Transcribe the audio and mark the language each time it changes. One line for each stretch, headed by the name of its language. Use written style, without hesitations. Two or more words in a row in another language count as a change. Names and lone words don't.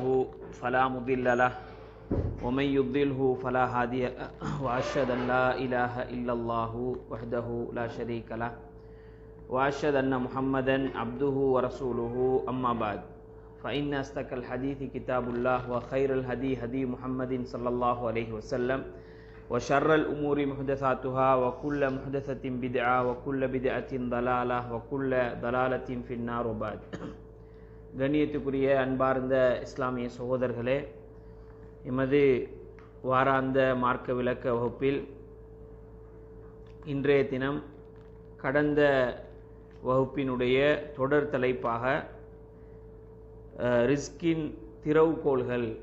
Arabic: فلا مضل له ومن يضلله فلا هادي له وأشهد أن لا إله إلا الله وحده لا شريك له وأشهد أن محمدا عبده ورسوله أما بعد فإن أصدق الحديث كتاب الله وخير الهدي هدي محمد صلى الله عليه وسلم وشر الأمور محدثاتها وكل محدثة بدعة وكل بدعة ضلالة وكل ضلالة في النار وبعد.
Tamil: கண்ணியத்துக்குரிய அன்பார்ந்த இஸ்லாமிய சகோதரர்களே, எமது வாராந்த மார்க்க விளக்க வகுப்பில் இன்றைய தினம் கடந்த வகுப்பினுடைய தொடர் தலைப்பாக ரிஸ்கின் திறவுகோள்கள்,